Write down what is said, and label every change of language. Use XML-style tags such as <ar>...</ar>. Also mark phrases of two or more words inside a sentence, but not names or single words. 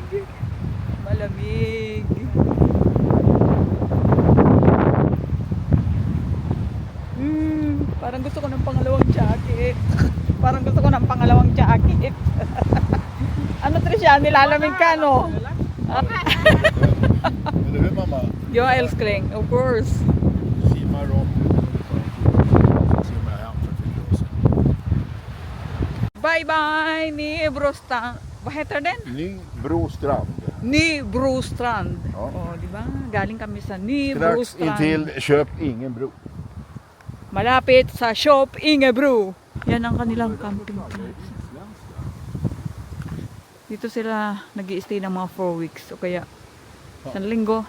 <tl>Malamig. Parang gusto ko ng pangalawang jacket. Parang gusto ko ng pangalawang jacket. Ano Tricia, nilalamig ka no?</tl> <sv>Eller hur mamma? Ja, älskling,</sv> <en>of course.</en> <sv>Simma rakt ut. Simma hem för 4 år sedan.</sv> <en>Bye bye,</en> <sv>Nybrostrand. Vad heter den? Nybrostrand. Nybrostrand. Ja.</sv> <tl>Oh, di ba? Galing kami sa</tl> <sv>Strax Nybrostrand. intill Köp Ingenbro.</sv> <tl>Malapit sa Shop Ingebro. Yan ang kanilang</tl> <en>camping place.</en> <tl>Dito sila nag-i-stay ng mga 4 weeks o kaya 1 linggo.</tl>